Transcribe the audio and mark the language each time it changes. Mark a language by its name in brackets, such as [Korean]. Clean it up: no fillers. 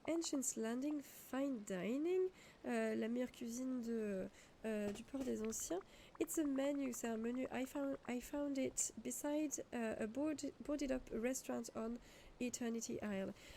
[English] Ancient's Landing Fine Dining? [French] La meilleure cuisine du port des anciens. [English] It's a menu, [French] c'est un menu. [English] I found it beside a boarded up restaurant on Eternity Isle.